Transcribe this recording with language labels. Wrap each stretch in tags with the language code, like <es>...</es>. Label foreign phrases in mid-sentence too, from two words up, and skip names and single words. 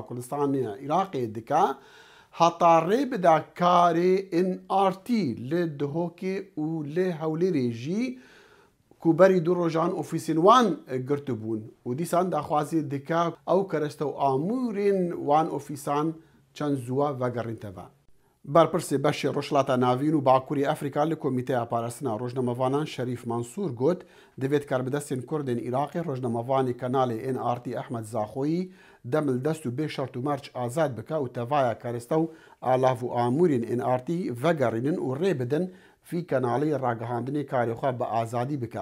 <ku>کوردستانیە عێراقê dike هەتاڕێ بدا karê NRT li Duhokê û li Hewlêrê jî ku berî du rojan ofîsên wan girtibûn û dîsan daxwazê dike ew kereste û amûrên wan ofîsan çend zûwa vegerînteve. Berpirsê beşê Rojhilata Navîn û Bakurê Efrîka li Komîteya Parastina Rojnamevanan Şerîf Mansûr got divêt karbidestên Kurdên Iraqê rojnamevanê kanalê NRT Ehmed Zaxoyî demil dest û bê şert û merç azad bike û tevaya karestew alav û amûrên NRT vegerînin û rê bidin vî kanalê ragihandinê karê xwe bi azadî bike.</ku>